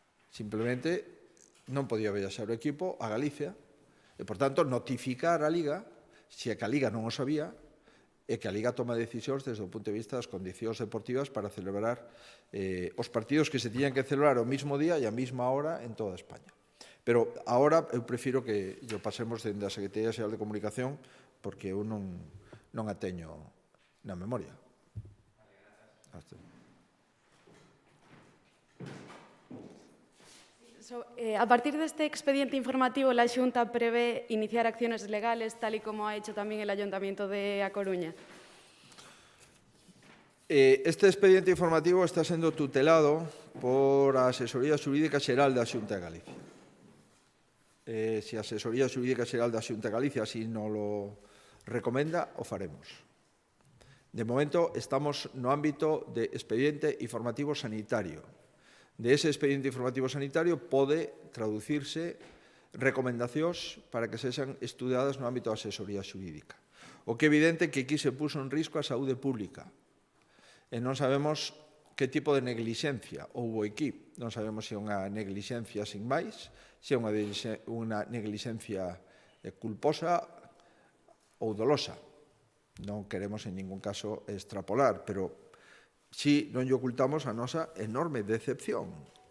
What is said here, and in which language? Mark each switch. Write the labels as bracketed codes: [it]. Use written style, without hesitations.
[gl] Simplemente non podía viaxar o equipo a Galicia e, por tanto, notificar a Liga, se é que a Liga non o sabía, e que a Liga toma decisións desde o punto de vista das condicións deportivas para celebrar os partidos que se tiñan que celebrar o mismo día e a mesma hora en toda España. Pero agora eu prefiro que lo pasemos dende a Secretaría Xeral de Comunicación porque eu non a teño na memoria. [es] A partir deste expediente informativo, la Xunta prevé iniciar acciones legales, tal y como ha hecho también el Ayuntamiento de A Coruña. [gl] Este expediente informativo está sendo tutelado por a Asesoría Xurídica Xeral da Xunta de Galicia. Se a Asesoría Xurídica Xeral da Xunta de Galicia así non lo recomenda, o faremos. De momento, estamos no ámbito de expediente informativo sanitario. De ese expediente informativo sanitario pode traducirse recomendacións para que sexan estudadas no ámbito da asesoría xurídica. O que é evidente que aquí se puso en risco a saúde pública. E non sabemos que tipo de neglixencia houve aquí. Non sabemos se é unha neglixencia sin máis, se é unha neglixencia culposa ou dolosa. Non queremos en ningún caso extrapolar, pero si non lle ocultamos a nosa enorme decepción.